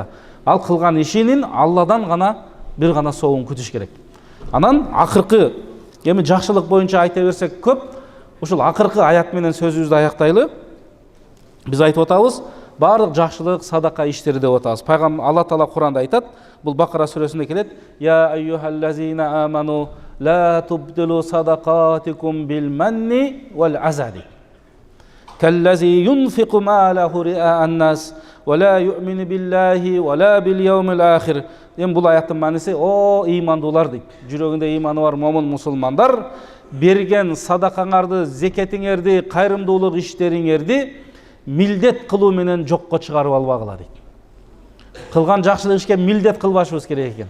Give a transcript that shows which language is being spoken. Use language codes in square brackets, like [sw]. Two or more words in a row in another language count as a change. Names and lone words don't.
[ky] Ал кылган ишинин Алладан гана бир гана соогун күтүш керек. Анан акыркы эми жакшылык боюнча айта берсек көп, ушул акыркы аят менен сөзүбүздү аяктайлы. Биз айтып атабыз, барлык жакшылык, садака иштери деп атабыз. Пайгамбар Алла Таала Куранда айтат, бул Бакара сүрөсүндө келет: [ar] "يا أيها الذين آمنوا لا تبطلوا صدقاتكم بالمن والأذى. كالذي ينفق ماله رئاء الناس ولا يؤمن بالله ولا باليوم الآخر." [ky] Эми бул аяттын мааниси: "О ыймандуулар" дейт. Жүрөгүндө ыйманы бар момун мусулмандар, берген садакаңарды, зекетиңерди, кайрымдуулук иштериңерди милдет кылуу менен жокко чыгарып албагыла дейт. Кылган жакшылык ишке милдет кылбашыбыз керек экен.